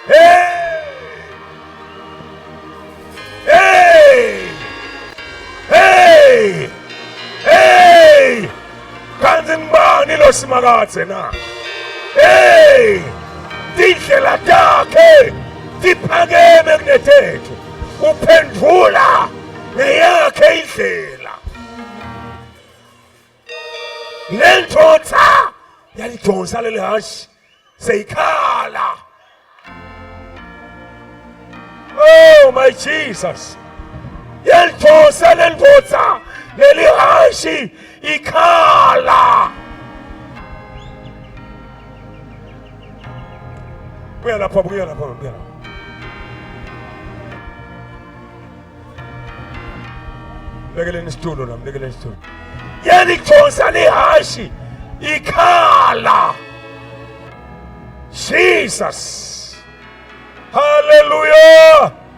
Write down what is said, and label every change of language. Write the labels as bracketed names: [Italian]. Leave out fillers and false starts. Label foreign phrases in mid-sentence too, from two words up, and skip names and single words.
[Swati] hey kanzi ngibani lo simakathe na tindlela takhe tiphakeme kunethethu uphendvula ngeyakhe indlela lentotha yalidonsa leli hashi seyikhala [English] oh my Jesus [Swati] yalidonsa lentotha leli hashi ikhala buya lapha lekeleni isitulo nami lekeleni isitulo yalidonsa lehashi ikhala Jesus hallelujah